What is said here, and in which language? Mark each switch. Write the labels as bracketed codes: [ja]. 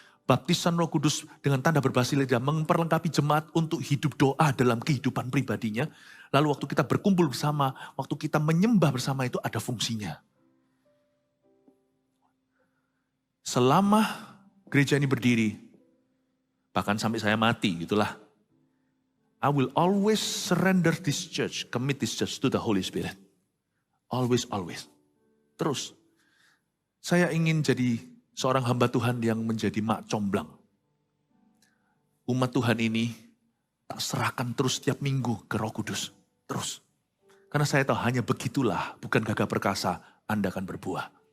[id] Baptisan Roh Kudus dengan tanda berbahasa lidah memperlengkapi jemaat untuk hidup doa dalam kehidupan pribadinya. Lalu waktu kita berkumpul bersama, waktu kita menyembah bersama itu ada fungsinya. Selama gereja ini berdiri, bahkan sampai saya mati gitulah. [en] I will always surrender this church, commit this church to the Holy Spirit. Always, always. [id] Terus, saya ingin jadi seorang hamba Tuhan yang menjadi mak comblang. Umat Tuhan ini tak serahkan terus setiap minggu ke Roh Kudus. Terus. Karena saya tahu hanya begitulah, bukan gagah perkasa, Anda akan berbuah.